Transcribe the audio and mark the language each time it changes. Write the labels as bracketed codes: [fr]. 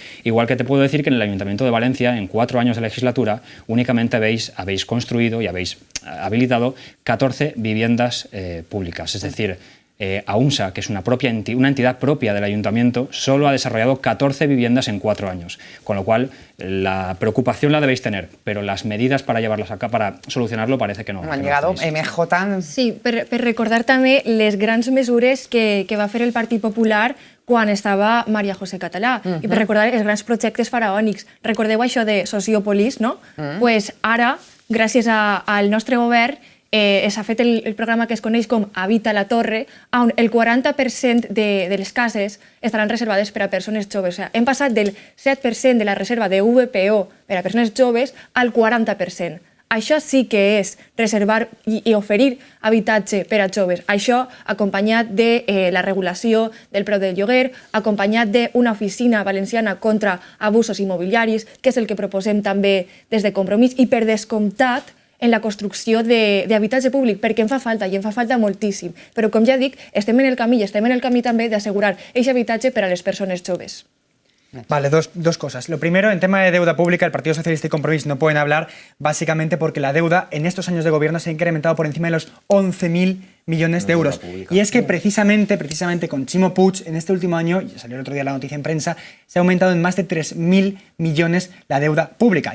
[es] Igual que te puedo decir que en el Ayuntamiento de Valencia, en 4 años de legislatura, únicamente habéis construido y habéis habilitado 14 viviendas públicas. Es decir, AUNSA, que es una entidad propia del Ayuntamiento, solo ha desarrollado 14 viviendas en 4 años, con lo cual la preocupación la debéis tener, pero las medidas para llevarlas acá, para solucionarlo, parece que no. Han llegado MJ... [ca] Sí, per recordar també les grans mesures que va fer el Partit Popular quan estava Maria José Català, i per recordar els grans projectes faraònics. Recordeu això de Sociopolis, no? Pues ara, gràcies al nostre govern, s'ha fet el programa que es coneix com Habita la Torre, on el 40% de les cases estaran reservades per a persones joves. O sigui, hem passat del 7% de la reserva de VPO per a persones joves al 40%. Això sí que és reservar i oferir habitatge per a joves. Això acompanyat de la regulació del preu del lloguer, acompanyat d'una oficina valenciana contra abusos immobiliaris, que és el que proposem també des de Compromís, i per descomptat en la construcció d'habitatge públic, perquè en fa falta, i en fa falta moltíssim. Però, com ja dic, estem en el camí, i estem en el camí també d'assegurar aquest habitatge per a les persones joves. [es] Vale, dos cosas. Lo primero, en tema de deuda pública, el Partido Socialista y Compromís no pueden hablar, básicamente porque la deuda en estos años de gobierno se ha incrementado por encima de los 11.000 millones de euros. Y es que precisamente con Ximo Puig, en este último año, y salió el otro día la noticia en prensa, se ha aumentado en más de 3.000 millones la deuda pública.